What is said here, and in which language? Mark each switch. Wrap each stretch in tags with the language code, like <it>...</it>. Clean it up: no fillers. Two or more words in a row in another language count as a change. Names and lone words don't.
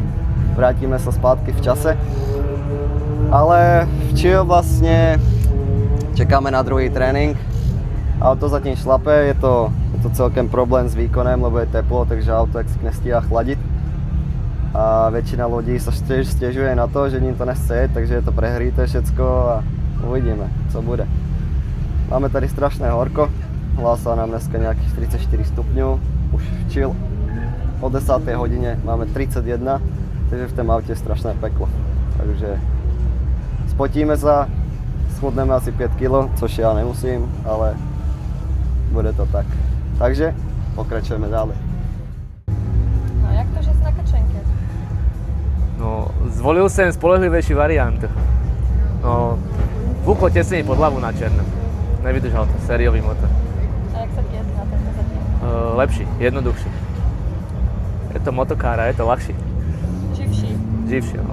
<sk>Vrátime sa</sk> <cs>zpátky v čase. Ale včil vlastne čekáme na druhý trénink. Auto zatím šlape, je to celkem problém s výkonem, lebo je teplo, takže auto jak</cs> <sk>nestíha chladiť. A väčšina ľudí sa stěžuje na to,</sk> <cs>že ním to nechce jet, takže je to prehríté všecko a uvidíme, co bude. Máme tady strašné horko, hlásá nám dneska nějakých 34 stupňů, už včil o 10. hodině máme 31, takže v tom autě je strašné peklo. Takže spotíme sa, schudneme asi 5 kg, což já nemusím, ale bude to tak. Takže pokračujeme dále.</cs> <sk>No jak to, že si na kačenke?</sk> <cs>No, zvolil jsem spolehlivejší variant. No,</cs> <sk>fúklo tesne pod hlavu na černom. Nevydržal to, sériový motor. A jak sa ti jezdí na tento zatím? Lepší, jednoduchší. Je to motokára, je to ľahší. Živší. Živší, no.</sk>